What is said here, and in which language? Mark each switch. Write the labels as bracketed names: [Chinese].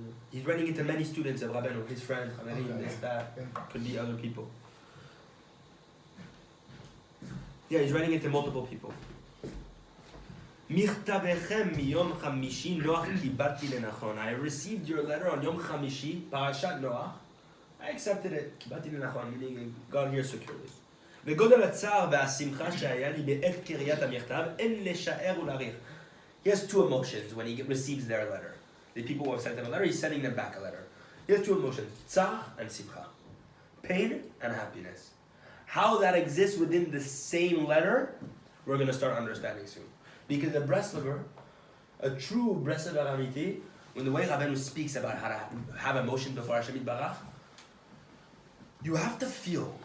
[English] He's writing it to many students of Rabbeinu, his friends, chaverim, this, that, could be other people. Yeah, he's writing it to multiple people. [Hebrew] מכתבכם מיום חמישי נוח קיבלתי לנכון. [English] I received your letter on [Hebrew] יום חמישי, פרשת נוח. [English] I accepted it, [Hebrew] קיבלתי לנכון, [English] meaning it got here securely. [Hebrew] וגודל הצער והשמחה שהיה לי בעת קריאת המכתב, אין לשער ולהעריך. [English] He has two emotions when he receives their letter. The people who have sent him a letter, he's sending them back a letter. He has two emotions, tzar and simcha. Pain and happiness. How that exists within the same letter, we're going to start understanding soon. Because the breslover, a true breslover amiti, when the way Rabbeinu speaks about how to have emotion before Hashem Yitbarach, you have to feel.